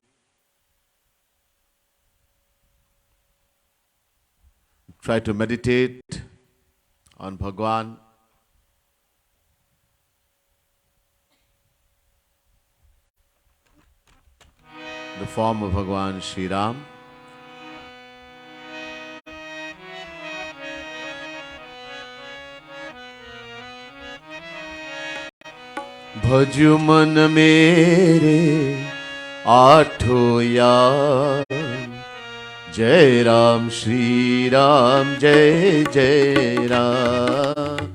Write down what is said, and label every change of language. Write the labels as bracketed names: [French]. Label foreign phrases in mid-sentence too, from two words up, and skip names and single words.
[English] Try to meditate on Bhagwan. The form of Bhagwan Shri Ram. [Hindi] भजु मन मेरे आठो यार, जय राम, श्री राम, जय जय राम.